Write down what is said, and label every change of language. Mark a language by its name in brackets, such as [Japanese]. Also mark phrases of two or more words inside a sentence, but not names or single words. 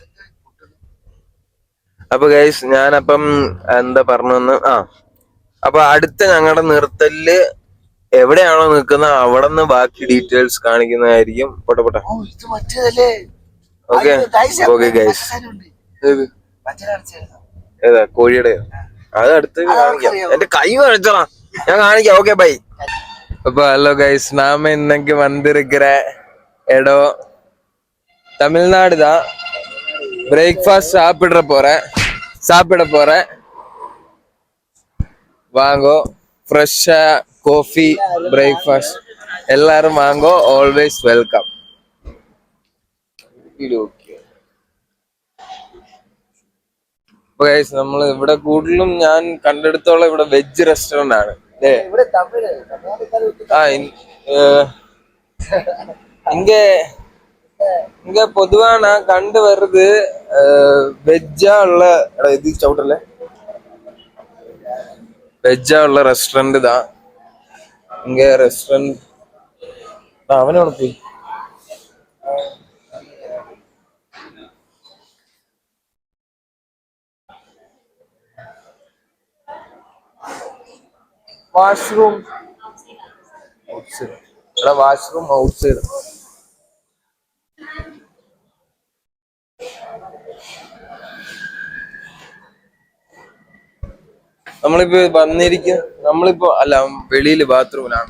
[Malayalam] അപ്പൊ ഗൈസ് ഞാനപ്പം എന്താ പറഞ്ഞെന്ന് അപ്പൊ അടുത്ത ഞങ്ങളുടെ നിർത്തലില് എവിടെയാണോ നിൽക്കുന്നത് അവിടെ നിന്ന് ബാക്കി ഡീറ്റെയിൽസ് കാണിക്കുന്നതായിരിക്കും. പോട്ടെ [English] okay guys. [Malayalam] ഏതാ കോഴിയുടെ? അത് അടുത്ത് കാണിക്കാം. എന്റെ കൈ കാണിച്ചോളാം, ഞാൻ കാണിക്കാം. [English] okay bye. [Tamil] அப்போ [English] hello guys, [Tamil] நாம இன்னைக்கு வந்திருக்கிற இடம் தமிழ்நாடு தான். பிரேக்ஃபாஸ்ட் சாப்பிட போறேன். வாங்கோ, ஃப்ரெஷ்ஷா [English] coffee breakfast [Tamil] எல்லாரும் வாங்கோ. [English] always welcome. [Malayalam] ഗൈസ് നമ്മൾ ഇവിടെ കൂടുതലും ഞാൻ കണ്ടെടുത്തോളം ഇവിടെ വെജ് റെസ്റ്റോറന്റ് ആണ്. [Tamil] இங்க பொதுவா நான் கண்டு வர்றது வெஜ்ஜா உள்ள இது சவுட்டர்ல வெஜ்ஜா உள்ள ரெஸ்டாரண்ட் தான். இங்க ரெஸ்டாரண்ட் அவனோட போய் [English] washroom outside. [Malayalam] നമ്മളിപ്പോ അല്ല വെളിയില് ബാത്റൂമിലാണ്.